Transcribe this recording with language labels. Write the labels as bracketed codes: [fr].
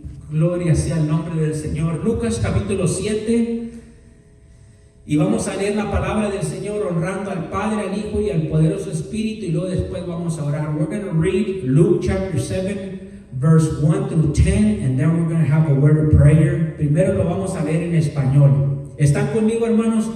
[es] Gloria sea el nombre del Señor. Lucas capítulo 7. Y vamos a leer la palabra del Señor honrando al Padre, al Hijo y al poderoso Espíritu. Y luego después vamos a orar. [en] We're going to read Luke chapter 7, verse 1 through 10. And then we're going to have a word of prayer. [es] Primero lo vamos a leer en español. ¿Están conmigo, hermanos?